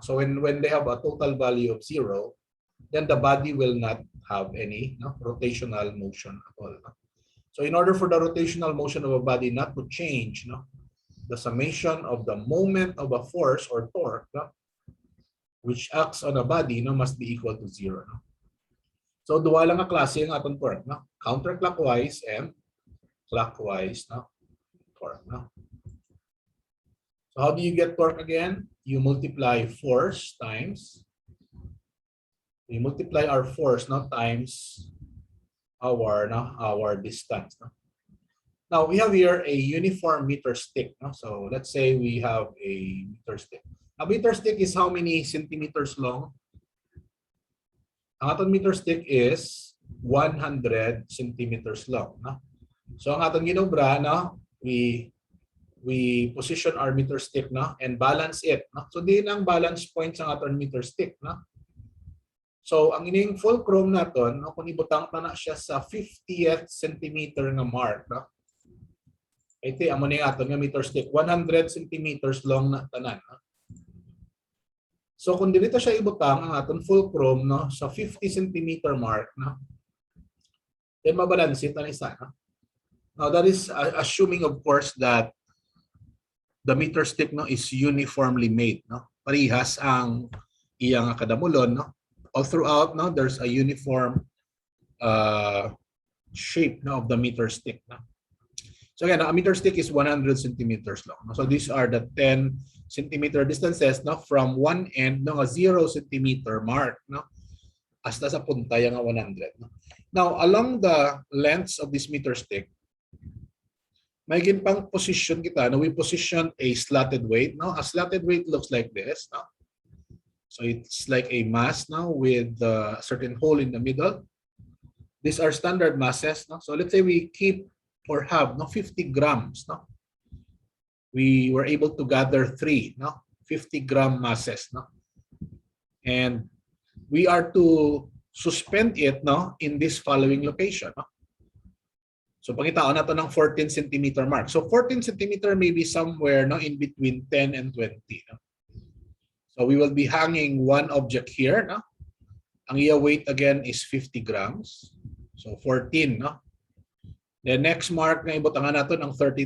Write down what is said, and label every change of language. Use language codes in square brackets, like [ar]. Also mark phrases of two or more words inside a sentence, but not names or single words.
[en] So when they have a total value of 0, then the body will not have any, no, rotational motion at all. No? So in order for the rotational motion of a body not to change, no, the summation of the moment of a force or torque, no, which acts on a body, no, must be equal to 0. [hil] No? So duwa lang nga klase ang atong torque, no? [en] Counterclockwise and clockwise, no, torque. No? So how do you get torque again? You multiply force times, we multiply our force, no, times our distance. No? Now we have here a uniform meter stick. No? So let's say we have a meter stick. A meter stick is how many centimeters long? [hil] Ang atong [en] meter stick is 100 centimeters long. No? [hil] So ang atong ginobra, no, [en] we position our meter stick, no, and balance it. No? [hil] So di ang balance point sa atong [en] meter stick. No? [hil] So ang ining fulcrum naton, no, kung ibutang ta na siya sa 50th centimeter nga mark, no? Ito amo ni aton nga [en] meter stick, [hil] 100 [en] centimeters long [hil] na tanan. No? So kung dito siya ibutang ang aton fulcrum, no, sa 50 [en] centimeter mark, [hil] no, then mabalance it na isa. [en] No? Now that is assuming, of course, that the meter stick, no, is uniformly made. No? [hil] Parihas ang iyang kadamulon. [en] No? All throughout, no, there's a uniform shape, no, of the meter stick. No? So again, a meter stick is 100 centimeters long. No? So these are the 10 centimeter distances, no, from one end ng 0 centimeter mark, no, [hil] hasta sa punta yung [en] 100. No? Now, along the lengths of this meter stick, [hil] may ginpang position kita. No? [en] We position a slotted weight. No? A slotted weight looks like this. No? So it's like a mass now with a certain hole in the middle. These are standard masses. No? So let's say we keep or have, no, 50 grams. No? We were able to gather 3, no, 50-gram masses. No? And we are to suspend it, no, in this following location. [hil] No? So pangitaon nato ng 14 [en] centimeter mark. So 14 centimeter may be somewhere, no, in between 10 and 20. No? So we will be hanging one object here. No? [hil] Ang iya [en] weight again is 50 grams. So 14. No? The next mark [hil] na ibutangan natin ang [en] 32.